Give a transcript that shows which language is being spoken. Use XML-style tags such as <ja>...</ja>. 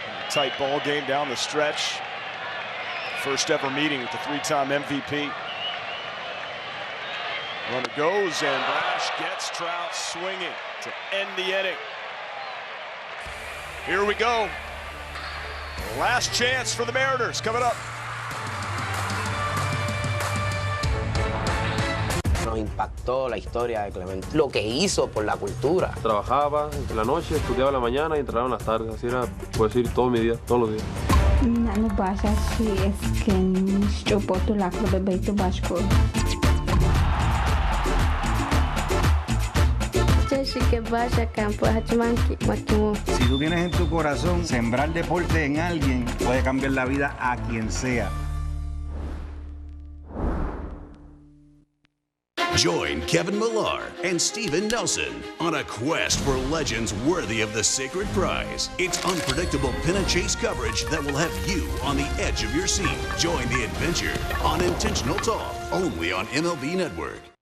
<en>Tight ball game down the stretch. First ever meeting with the 3-time MVP. Runner goes and Brash gets Trout swinging to end the inning. Here we go. Last chance for the Mariners coming up.</en> <es>Nos impactó la historia de Clemente, lo que hizo por la cultura. Trabajaba entre la noche, estudiaba en la mañana y entrenaba en las tardes. Así era, puedo decir, todo mi día, todos los días. Nanu basa si es que chopoto la clube Vasco. Si tú tienes en tu corazón sembrar deporte en alguien, puede cambiar la vida a quien sea.</es> <en>Join Kevin Millar and Steven Nelson on a quest for legends worthy of the sacred prize. It's unpredictable pin and chase coverage that will have you on the edge of your seat. Join the adventure on Intentional Talk, only on MLB Network.</en>